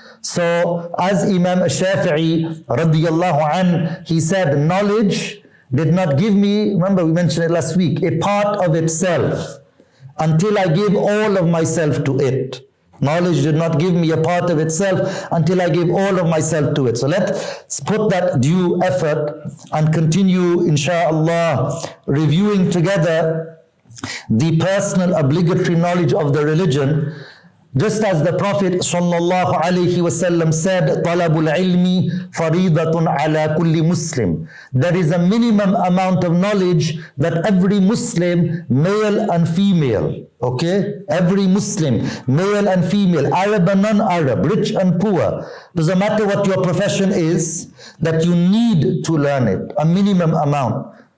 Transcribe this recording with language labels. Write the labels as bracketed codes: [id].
[en] So as Imam Shafi'i radiyallahu anh, he said, knowledge did not give me, remember we mentioned it last week, a part of itself until I gave all of myself to it. Knowledge did not give me a part of itself until I gave all of myself to it. So let's put that due effort and continue, insha'Allah, reviewing together the personal obligatory knowledge of the religion. Just as the Prophet ﷺ said, [ar] طَلَبُ الْعِلْمِ فَرِيضَةٌ عَلَى كُلِّ مُسْلِمٍ. [en] There is a minimum amount of knowledge that every Muslim, male and female, okay? Every Muslim, male and female, Arab and non-Arab, rich and poor, doesn't matter what your profession is, that you need to learn it, a minimum amount.